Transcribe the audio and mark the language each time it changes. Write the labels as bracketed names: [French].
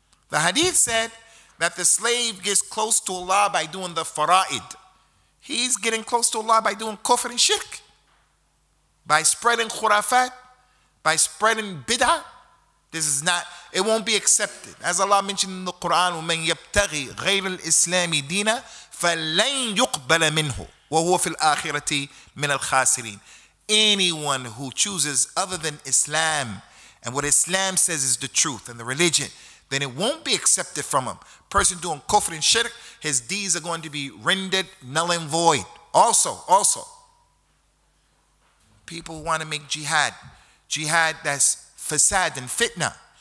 [English] The hadith said that the slave gets close to Allah by doing the fara'id. He's getting close to Allah by doing kufr and shirk, by spreading khurafat, by spreading bid'ah. This is not, it won't be accepted. As Allah mentioned in the Quran, [Arabic] وَمَنْ يَبْتَغِي غَيْرَ الْإِسْلَامِ دِينًا فَلَنْ يُقْبَلَ مِنْهُ وَهُوَ فِي الْآخِرَةِ مِنَ الْخَاسِرِينَ. [English] Anyone who chooses other than Islam, and what Islam says is the truth and the religion, then it won't be accepted from him. Person doing kufr and shirk, his deeds are going to be rendered null and void. Also, people want to make jihad that's fasad and fitna.